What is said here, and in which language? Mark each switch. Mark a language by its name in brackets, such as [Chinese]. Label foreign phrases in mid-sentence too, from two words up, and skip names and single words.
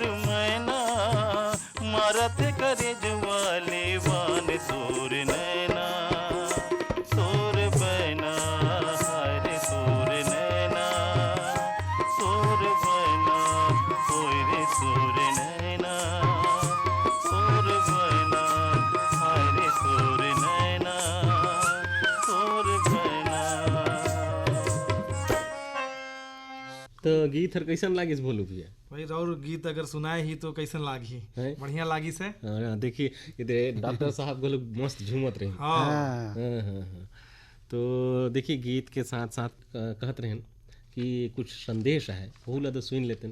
[Chhattisgarhi] मैना मारत करे जवाले बान तोर नैना, तोर बैना हाय रे तोर नैना, तोर बैना होय रे तोर नैना, तोर बैना हाय रे तोर नैना, तोर बैना। तो गीत हर कैसन लागिस भोलू भैया? भाई और गीत अगर सुनाए ही तो कैसन लागी, हैं? बढ़िया लागी से। देखिए इधर डॉक्टर साहब को लोग मस्त झूमत रहे। हाँ हाँ, हाँ, हाँ। तो देखिए गीत के साथ साथ कहत रहे कि कुछ संदेश है वो ला तो सुन लेते,